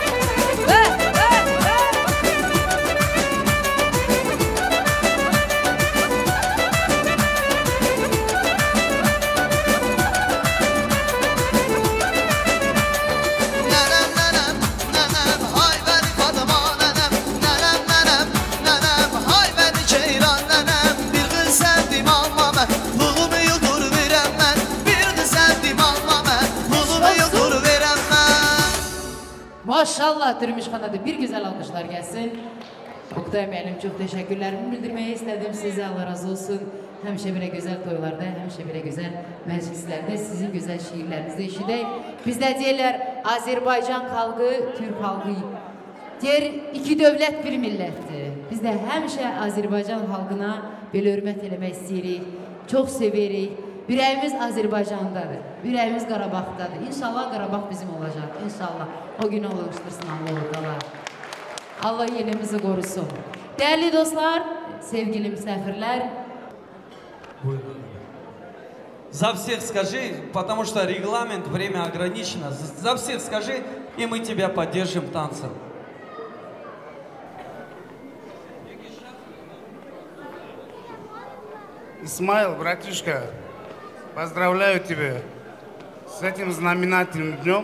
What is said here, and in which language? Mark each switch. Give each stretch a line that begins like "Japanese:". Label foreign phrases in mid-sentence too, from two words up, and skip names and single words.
Turkish: Nenem nenem nenem hay beni Fatıma nenem nenem nenem nenem hay beni ceyran nenem bir kız sevdim alma ben pulumu yutur verem ben bir kız sevdim alma ben pulumu yutur verem ben Maşallah Türmüşxanada bir güzel alkışlar gelsin. Oktay müəllim çok teşekkürlerimi bildirmeyi istedim size. Allah razı olsun.
Azerbaijani: Həmişə belə gözəl toylarda, həmişə belə gözəl məclislərdə sizin gözəl şiirlərinizi eşidək. Bizdə deyirlər Azərbaycan xalqı, Türk xalqı. Deyir iki dövlət bir millətdir. Biz də həmişə Azərbaycan xalqına belə hörmət eləmək istəyirik. Çox sevirik. Ürəyimiz Azərbaycandadır. Ürəyimiz Qarabağdadır. İnşallah Qarabağ bizim olacaq.
Turkish: İnşallah. O günü ulaştırsın Allah. Allah yerimizi korusun. Değerli dostlar, sevgili misafirler.
Russian: За всех скажи, потому что регламент, время ограничено. За всех скажи, и мы тебя поддержим танцем. Исмаил, братишка, поздравляю тебя с этим знаменательным днем.